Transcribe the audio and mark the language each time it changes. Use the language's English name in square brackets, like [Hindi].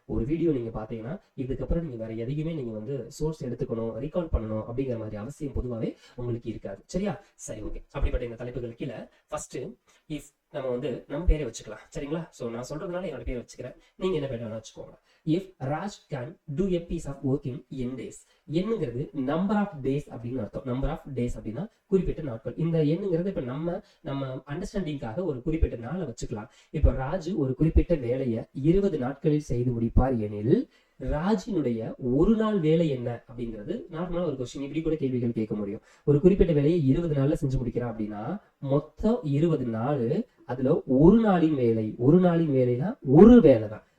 [Tamil] ஒரு வீடியோ நீங்க பாத்தீங்கன்னா இதுக்கப்புறம் நீங்க வேற எதையுமே நீங்க சோர்ஸ் எடுத்துக்கணும், ரீகால் பண்ணணும் அப்படிங்கிற மாதிரி அவசியம் பொதுவாகவே உங்களுக்கு இருக்காது, சரியா? சரி, ஓகே. அப்படிப்பட்ட இந்த தலைப்புகள் கீழே ஃபர்ஸ்ட் இஃப் நம்ம பேரை வச்சுக்கலாம், சரிங்களா? சோ நான் சொல்றதுனால என்னோட பேரை வச்சுக்கிறேன், நீங்க என்ன பேர் வச்சுக்கோங்க. [English] If Raj can do a piece of work in n days, [Tamil] என்னங்கிறது நம்பர் ஆஃப் டேஸ் அப்படின்னு அர்த்தம். நம்பர் ஆஃப் டேஸ் அப்படின்னா குறிப்பிட்ட நாட்கள். இந்த எண்ணுங்கிறது இப்ப நம்ம அண்டர்ஸ்டாண்டிங்காக ஒரு குறிப்பிட்ட நாளை வச்சுக்கலாம். இப்ப ராஜ் ஒரு குறிப்பிட்ட வேலையை 20 நாட்களில் செய்து முடிப்பார் எனில் ராஜினுடைய ஒரு நாள் வேலை என்ன அப்படிங்கிறது நார்மலா ஒரு கொஸ்டின். இப்படி கூட கேள்விகள் கேட்க முடியும். ஒரு குறிப்பிட்ட வேலையை 20 நாள்ல செஞ்சு முடிக்கிறான் அப்படின்னா மொத்தம் 20 நாள், அதுல ஒரு நாளின் வேலைனா ஒரு வேலை தான்.